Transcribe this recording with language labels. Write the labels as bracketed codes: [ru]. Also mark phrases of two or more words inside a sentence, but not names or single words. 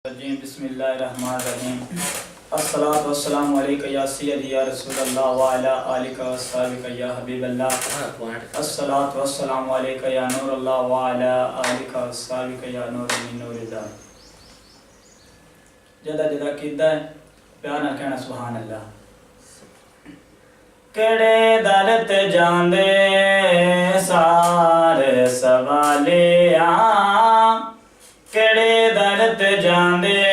[ar] بسم الله الرحمن الرحيم. الصلاة والسلام عليك يا سيدي يا رسول الله و على آلك و أصحابك يا حبيب الله. الصلاة والسلام عليك يا نور الله و على آلك و أصحابك يا نور من نور الله. [pa] جدا جدا کیدا ہے پیار نال کہنا [ar] سبحان الله. [pa] केड़े दर ते जांदे सारे सवालिया, केड़े दर ते जांदे